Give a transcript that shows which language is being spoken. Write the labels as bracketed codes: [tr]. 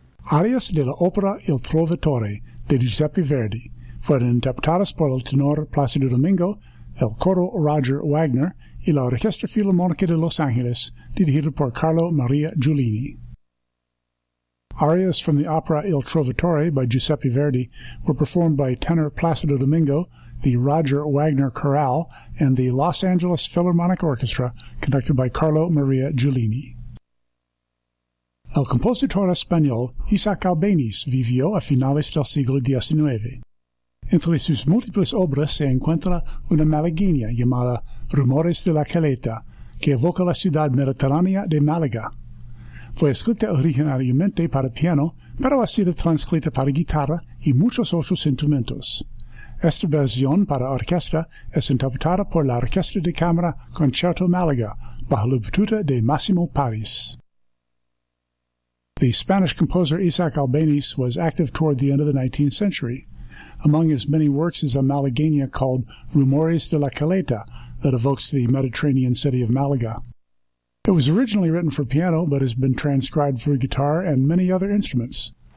[es] arias de la opera Il Trovatore de Giuseppe Verdi, fue interpretadas por el tenor Plácido Domingo, el coro Roger Wagner y la Orquesta Filarmónica de Los Ángeles, dirigido por Carlo Maria Giulini. [en] Arias from the opera Il Trovatore by Giuseppe Verdi were performed by tenor Plácido Domingo, the Roger Wagner Chorale, and the Los Angeles Philharmonic Orchestra, conducted by Carlo Maria Giulini. [es] El compositor español Isaac Albéniz vivió a finales del siglo XIX. Entre sus múltiples obras se encuentra una malagueña llamada Rumores de la Caleta, que evoca la ciudad mediterránea de Málaga. Fue escrita originalmente para piano, pero ha sido transcrita para guitarra y muchos otros instrumentos. Esta versión para orquesta es interpretada por la Orquesta de Cámara Concierto Málaga, bajo la batuta de Máximo París. [en] The Spanish composer Isaac Albéniz was active toward the end of the 19th century. Among his many works is a malagueña called Rumores de la Caleta that evokes the Mediterranean city of Málaga. It was originally written for piano, but has been transcribed for guitar and many other instruments.